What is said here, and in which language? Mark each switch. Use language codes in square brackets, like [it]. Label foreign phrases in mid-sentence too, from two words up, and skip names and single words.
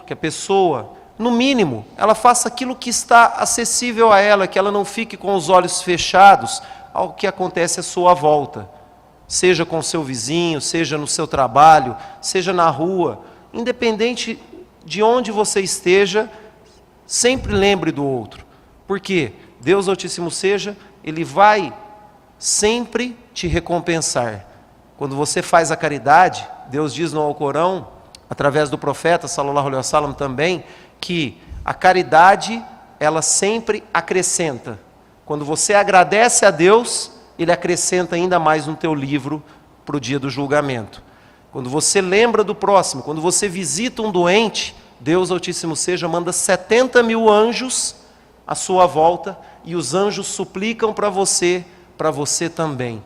[pt] que a pessoa, no mínimo, ela faça aquilo que está acessível a ela, que ela não fique com os olhos fechados ao que acontece à sua volta, seja com o seu vizinho, seja no seu trabalho, seja na rua, independente de onde você esteja, sempre lembre do outro, porque Deus Altíssimo seja, Ele vai sempre te recompensar. Quando você faz a caridade, Deus diz no Alcorão, através do profeta, [ar] صلى الله عليه وسلم [pt] também, que a caridade, ela sempre acrescenta. Quando você agradece a Deus, Ele acrescenta ainda mais no teu livro para o dia do julgamento. Quando você lembra do próximo, quando você visita um doente, Deus Altíssimo seja, manda 70 mil anjos à sua volta, e os anjos suplicam para você também.